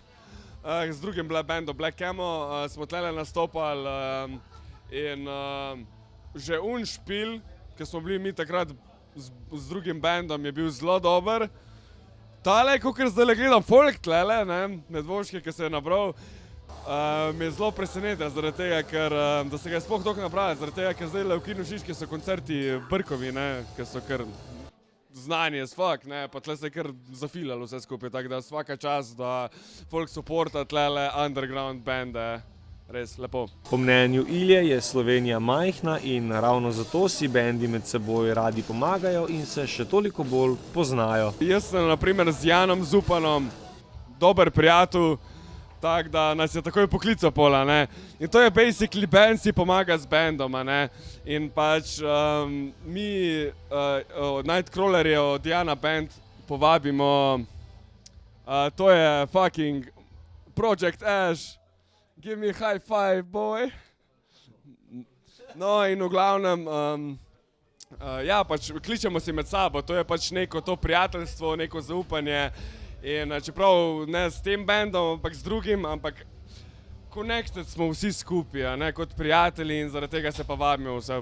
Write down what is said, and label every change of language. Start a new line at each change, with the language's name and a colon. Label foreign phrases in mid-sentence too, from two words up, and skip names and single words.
Slovenian: Z drugim bandom Black Camo smo tlele nastopali in že špil, ki smo bili mi takrat z drugim bandom, je bil zelo dober. Tale, kakor zdaj gledam folk tlele, medvoški, ki se je nabral, mi je zelo presenetil zaradi tega, ker da se ga je sploh toliko nabrali, zaradi tega, ker zdaj v Kinu Šiški so koncerti Brkovi, ki so kar znani
English: as fuck,
Slovenian: pa tle se je kar zafilalo vse skupaj, tako da
Serbian: svaka čas,
Slovenian: da folk supporta tlele underground bande. Res lepo. Po mnenju Ilje je Slovenija majhna in ravno zato si bendi med seboj radi pomagajo in se še toliko bolj poznajo. Jaz sem na primer z Janom Zupanom dober prijatelj, tako da nas je takoj poklical pola. In to je basically band si pomaga z bandom. In pač mi od Nightcrawlerje, od Jana band povabimo, to je fucking Project Ash.
English: Give me high five, boy.
Slovenian: No in v glavnem, ja, pač kličemo si med sabo, to je pač neko to prijateljstvo, neko zaupanje. In čeprav ne s tem bandom, ampak z drugim, ampak connected smo vsi skupaj, kot prijatelji in zaradi tega se pa vabimo vse.